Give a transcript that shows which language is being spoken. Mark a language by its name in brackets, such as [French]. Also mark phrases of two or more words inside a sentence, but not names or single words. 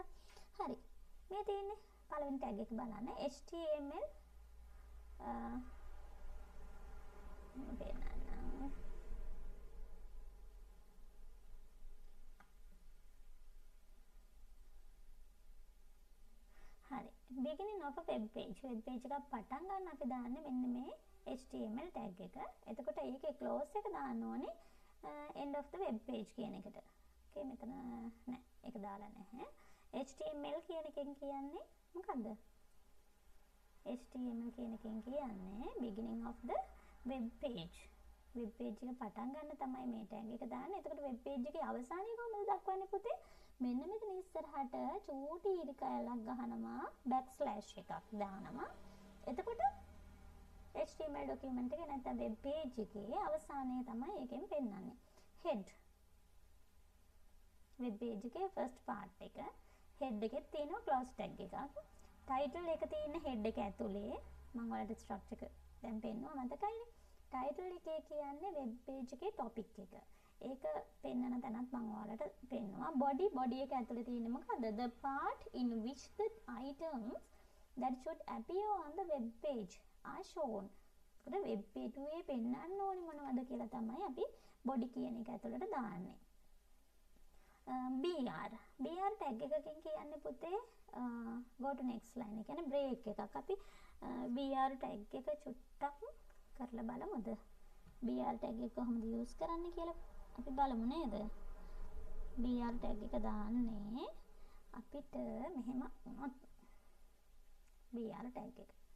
[Sinhala] හරි. මේ තියෙන්නේ පළවෙනි tag එක බලන්න. HTML හරි. [English] beginning of a web page. web page [Sinhala] එකක් පටන් ගන්න අපි දාන්නේ මෙන්න මේ [English] HTML tag [Sinhala] එක. එතකොට ඒකේ close එක දාන්න ඕනේ [English] end of the web page [Sinhala] කියන එකට. okay මෙතන නෑ. ඒක දාලා නැහැ. HTML කියන එකෙන් කියන්නේ මොකද්ද? [English] HTML [Sinhala] කියන එකෙන් කියන්නේ [English] beginning of the web page. web page [Sinhala] එක පටන් ගන්න තමයි මේ tag එක දාන්නේ. එතකොට [English] web page [Sinhala] එකේ අවසානය කොහොමද දක්වන්නේ පුතේ? මෙන්න මෙතන ඉස්සරහට චූටි ඉරි කැලක් ගහනවා backslash එකක් දානවා. එතකොට [English] HTML document [Sinhala] එකේ නැත්නම් [English] web page [Sinhala] එකේ අවසානය තමයි ඒකෙන් පෙන්නන්නේ. [English] head web page එකේ first part එක head [Sinhala] එකේ තියෙනවා [English] close tag එකක්. [Sinhala] title එක තියෙන head එක ඇතුලේ මම ඔයාලට structure එක දැන් පෙන්නුවා මතකයිනේ. title එකේ කියන්නේ [English] web page [Sinhala] එකේ topic එක. ඒක පෙන්නන තැනත් මම ඔයාලට පෙන්නුවා. body එක ඇතුලේ තියෙන්නේ මොකද්ද? [English] the part in which the items that should appear on the web page are shown. [Sinhala] ඒකට [English] web page [Sinhala] එකේ පෙන්නන්න ඕනේ මොනවද කියලා තමයි අපි body කියන එක ඇතුලට දාන්නේ. [English] BR tag [Sinhala] එකකින් කියන්නේ පුතේ [English] go to next line. [Sinhala] ඒ කියන්නේ break එකක්. අපි [English] BR tag [Sinhala] එක චුට්ටක් කරලා බලමුද? [English] BR tag [Sinhala] එක කොහොමද use කරන්නේ කියලා අපි බලමු නේද? [English] BR tag [Sinhala] එක දාන්නේ අපිට මෙහෙම වුණොත් [English] BR tag [Sinhala] එක.